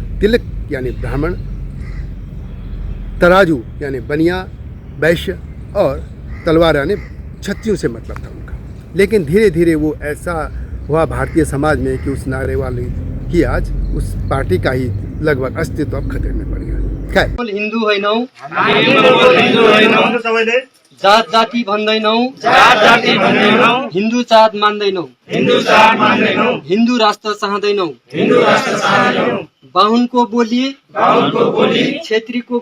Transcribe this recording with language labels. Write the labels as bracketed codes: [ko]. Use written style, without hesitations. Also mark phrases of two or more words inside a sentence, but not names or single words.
[hi] तिलक यानी ब्राह्मण, तराजू यानी बनिया वैश्य, और तलवार यानी क्षत्रियों से मतलब था उनका। लेकिन धीरे धीरे वो ऐसा हुआ भारतीय समाज में कि उस नारे वाले की आज उस पार्टी का ही लगभग अस्तित्व अब खतरे में पड़ गया। खैर, [ne] हिन्दू होइनौ, जात जाति भन्दैनौ, हिन्दू जात मान्दैनौ, हिन्दू राष्ट्र चाहदैनौ, बाहुनको बोली, क्षेत्रीको